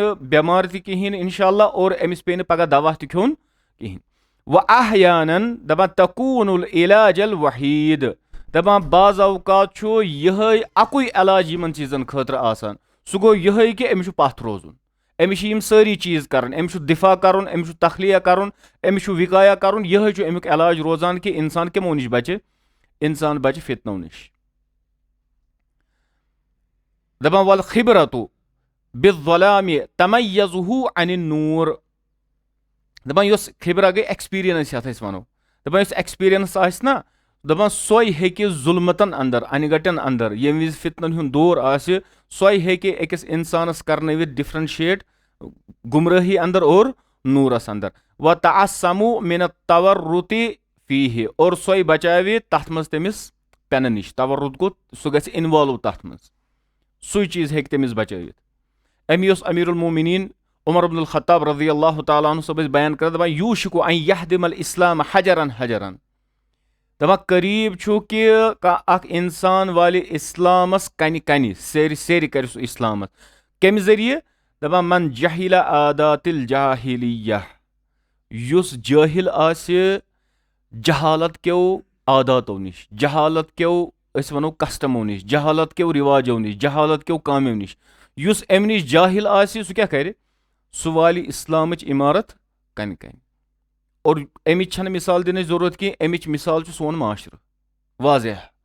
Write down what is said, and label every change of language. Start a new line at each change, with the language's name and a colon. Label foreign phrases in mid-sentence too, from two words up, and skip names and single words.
Kashmiri: نہٕ بٮ۪مار تہِ کِہیٖنۍ
Arabic: انشاء اللہ
Kashmiri: اور أمِس پیٚیہِ نہٕ پگاہ دوا تہِ کھیوٚن کِہیٖنۍ واحیانن دپان
Arabic: تکون العلاج الوحیٖد
Kashmiri: دپان بعض اوقات چھُ یِہے اکُے علاج یِمن چیٖزن خٲطرٕ آسان سُہ گوٚو یِہے کہِ أمِس چھُ پتھ روزُن أمِس چھِ یِم سٲری چیٖز کرٕنۍ أمِس چھُ دِفاع کرُن أمِس چھُ تخلیہ کرُن أمِس چھُ وقایا کرُن یِہے چھُ امیُک علاج روزان کہِ انسان کمو نِش بچہِ انسان بچہِ فتنو نِش دپان
Arabic: والخبرتُ بالظلام تمیزُہ عن النور
Kashmiri: دپان یۄس خبرا گٔے ایٚکسپیٖرینس یتھ أسۍ ونو دپان یۄس ایٚکسپیٖرینس آسہِ نا دپان سۄے ہیٚکہِ ظُلمتن انٛدر انہِ گٹٮ۪ن انٛدر ییٚمہِ وِزِ فتنن ہُنٛد دور آسہِ سۄے ہیٚکہِ أکِس انسانس کرنٲوِتھ ڈفرنشیٹ گمرٲہی انٛدر اور نوٗرس انٛدر
Arabic: وتعصموا من التورط فیہ
Kashmiri: اور سۄے بچاوِ تتھ منٛز تٔمِس پٮ۪نہٕ نِش تورط گوٚو سُہ گژھِ اِنوالو تتھ منٛز سُے چیٖز ہیٚکہِ تٔمِس بچٲوِتھ امی یۄس امیر المومنیٖن عمر بن الخطاب
Arabic: رضی اللہ تعالیٰ عنہ
Kashmiri: صٲب ٲسۍ بیان کران دپان
Arabic: یوٗشکُ ان یہدم الاسلام حجرن حجرن
Kashmiri: دپان قریٖب چھُ کہِ کانٛہہ اکھ انسان والہِ اسلامس کنہِ کنہِ سیرِ سیرِ کرِ سُہ اسلامس کمہِ ذٔریعہٕ دپان
Arabic: من جہلِ عادات الجاہلیہ
Kashmiri: یُس جٲہل آسہِ جہالت کیو عاداتو نِش جہالت کیو أسۍ ونو کسٹمو نِش جہالت کیو رِواجو نِش جہالت کیو کامیو نِش یُس امہِ نِش جاہل آسہِ سُہ کیاہ کرِ سُہ والہِ اسلامٕچ عمارت کنہِ کنہِ اور امِچ چھنہٕ مثال دِنٕچ ضروٗرت کینٛہہ امِچ مثال چھُ سون معاشرٕ واضح